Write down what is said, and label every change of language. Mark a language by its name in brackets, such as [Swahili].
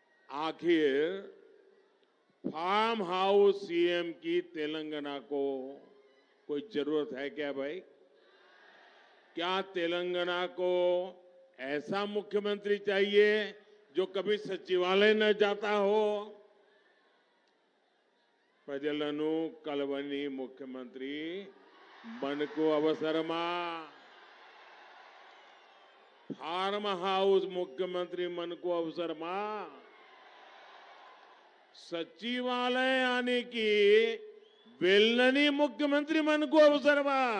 [Hindi] आखिर farm house CM की तेलंगाना को कोई जरूरत है क्या भाई? क्या तेलंगाना को ऐसा मुख्यमंत्री चाहिए जो कभी सचिवालय न जाता हो? [Telugu] ప్రజలను కలవని ముఖ్యమంత్రి మనకు అవసరమా? फार्म हाउस मुख्यमंत्री మనకు అవసరమా? सचिवालय [Hindi] आने की [Telugu] వెళ్ళని मुख्यमंत्री మనకు అవసరమా?